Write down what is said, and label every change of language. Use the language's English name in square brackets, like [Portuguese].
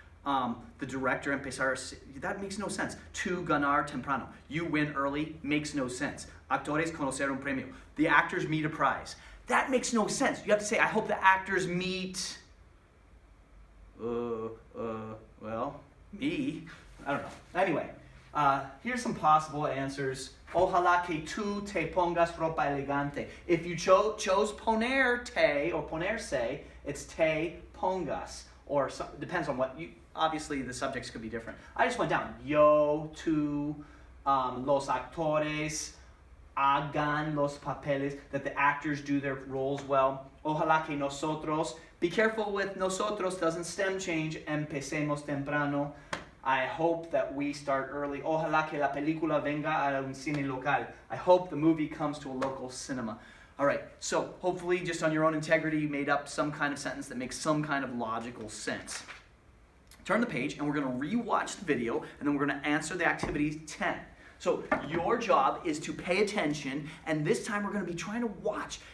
[English] The director, empezar, that makes no sense. [Spanish] Tu ganar temprano, [English] you win early, makes no sense. [Spanish] Actores conocer un premio, [English] the actors meet a prize. That makes no sense. You have to say, I hope the actors meet, well, me. I don't know. Anyway, here's some possible answers. [Spanish] Ojalá que tú te pongas ropa elegante. [English] If you chose ponerte or ponerse, it's [Spanish] te pongas. [English] Or depends on what you, obviously the subjects could be different. I just went down. [Spanish] Yo, tú, los actores, hagan los papeles, [English] that the actors do their roles well. [Spanish] Ojalá que nosotros, [English] be careful with nosotros, doesn't stem change, [Spanish] empecemos temprano. [English] I hope that we start early. [Spanish] Ojalá que la película venga a un cine local. [English] I hope the movie comes to a local cinema. All right, so hopefully just on your own integrity, you made up some kind of sentence that makes some kind of logical sense. Turn the page and we're gonna rewatch the video and then we're gonna answer the activity 10. So your job is to pay attention, and this time we're gonna be trying to watch.